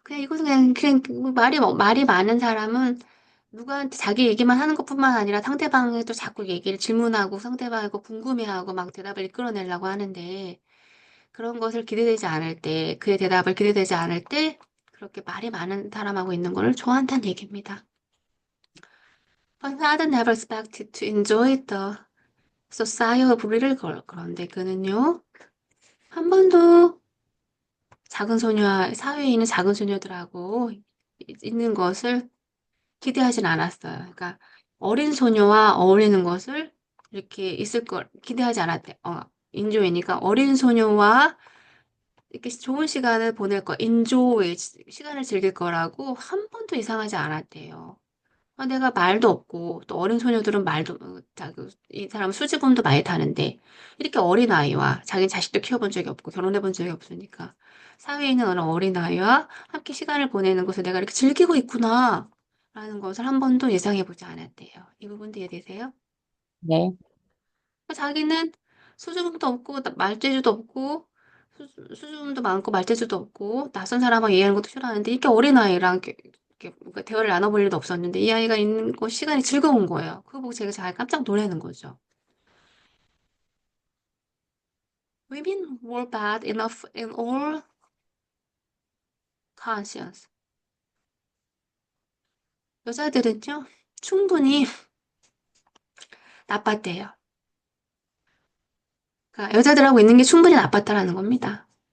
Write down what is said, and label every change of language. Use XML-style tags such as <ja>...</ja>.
<ko>그냥 이것은 그냥 말이 많은 사람은 누구한테 자기 얘기만 하는 것뿐만 아니라 상대방에 또 자꾸 얘기를 질문하고 상대방이 거 궁금해하고 막 대답을 이끌어내려고 하는데 그런 것을 기대되지 않을 때, 그의 대답을 기대되지 않을 때 그렇게 말이 많은 사람하고 있는 거를 좋아한다는 얘기입니다.</ko> <en>But father never expected to enjoy the society of little girl.</en> <ko>그런데 그는요, 한 번도 작은 소녀와 사회에 있는 작은 소녀들하고 있는 것을 기대하진 않았어요. 그러니까 어린 소녀와 어울리는 것을 이렇게 있을 걸 기대하지 않았대. 인조이니까 어린 소녀와 이렇게 좋은 시간을 보낼 거, 인조의 시간을 즐길 거라고 한 번도 이상하지 않았대요. 내가 말도 없고 또 어린 소녀들은 말도 이 사람은 수줍음도 많이 타는데 이렇게 어린 아이와 자기 자식도 키워본 적이 없고 결혼해 본 적이 없으니까 사회에 있는 어느 어린 아이와 함께 시간을 보내는 것을 내가 이렇게 즐기고 있구나 라는 것을 한 번도 예상해 보지 않았대요. 이 부분도 이해되세요? 네. 자기는 수줍음도 없고 말재주도 없고 수줍음도 많고 말재주도 없고 낯선 사람하고 얘기하는 것도 싫어하는데 이렇게 어린아이랑 이렇게 뭔가 대화를 나눠볼 일도 없었는데 이 아이가 있는 거 시간이 즐거운 거예요. 그거 보고 제가 잘 깜짝 놀라는 거죠.</ko> <en>Women were bad enough in all conscience.</en> <ko>여자들은요, 충분히 나빴대요. 그러니까 여자들하고 있는 게 충분히 나빴다라는 겁니다.</ko>